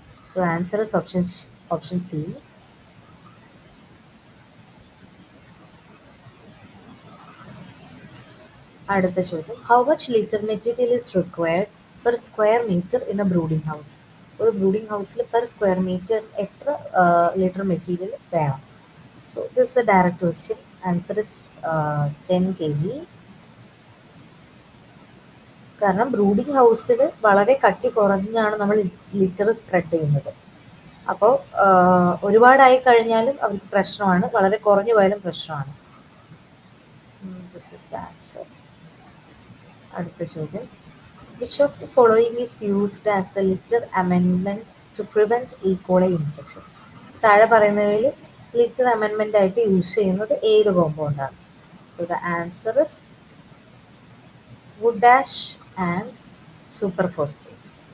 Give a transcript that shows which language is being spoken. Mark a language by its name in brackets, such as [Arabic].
[English] So answer is option C. [Malayalam] അടുത്ത ചോദ്യം, [English] how much liter material is required per square meter in a brooding house? [Malayalam] ഒരു brooding ഹൗസിൽ per square metre എത്ര litre material വേണം? [English] So this is a direct question. Answer is 10 kg. [Malayalam] കാരണം brooding ഹൗസിൽ വളരെ കട്ടി കുറഞ്ഞാണ് നമ്മൾ ലിറ്റർ സ്പ്രെഡ് ചെയ്യുന്നത്. അപ്പോൾ ഒരുപാടായി കഴിഞ്ഞാലും അവർക്ക് പ്രശ്നമാണ്, വളരെ കുറഞ്ഞു പോയാലും പ്രശ്നമാണ്. [English] This is the answer. [Malayalam] അടുത്ത ചോദ്യം, [English] Which of the following is used as a litter amendment to prevent E. coli infection? [Malayalam] താഴെ പറയുന്നവയിൽ ലിറ്റർ അമെൻമെന്റ് ആയിട്ട് യൂസ് ചെയ്യുന്നത് ഏത് കോമ്പൗണ്ടാണ്? [English] So the answer is wood ash and superphosphate.